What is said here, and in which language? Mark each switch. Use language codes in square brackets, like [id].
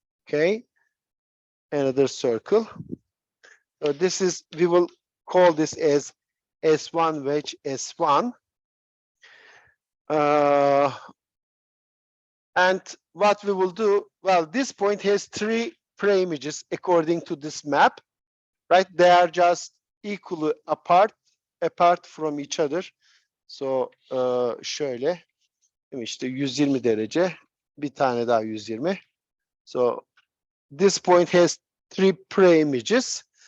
[en] Okay, another circle. So this is, we will call this as S1 wedge S1. And what we will do, well, this point has 3 pre-images according to this map, right? They are just equally apart from each other. [tr] So şöyle, işte 120 derece, bir tane daha 120. [en] So this point has 3 pre-images.